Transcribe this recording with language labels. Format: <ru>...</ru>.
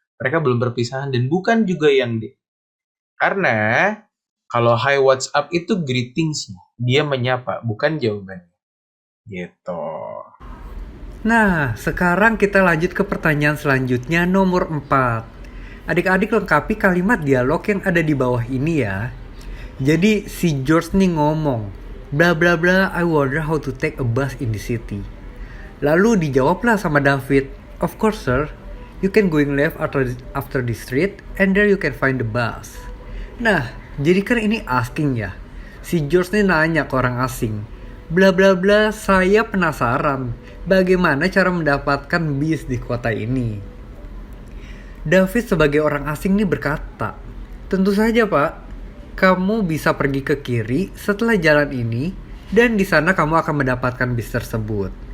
<id>Mereka belum berpisahan dan bukan juga yang D. Karena kalau</id> <en>hi what's up</en> <id>itu greetings. Dia menyapa, bukan jawabannya. Gitu. Nah, sekarang kita lanjut ke pertanyaan selanjutnya nomor 4. Adik-adik lengkapi kalimat dialog yang ada di bawah ini ya. Jadi si George nih ngomong,</id> <en>bla bla bla, I wonder how to take a bus in the city.</en> <id>Lalu dijawablah sama David,</id> <en>of course sir, you can going left after the street and there you can find the bus.</en> <id>Nah, jadi kan ini asking ya. Si George nih nanya ke orang asing, bla bla bla, saya penasaran bagaimana cara mendapatkan bis di kota ini. David sebagai orang asing nih berkata, tentu saja pak, kamu bisa pergi ke kiri setelah jalan ini dan di sana kamu akan mendapatkan bis tersebut.</id>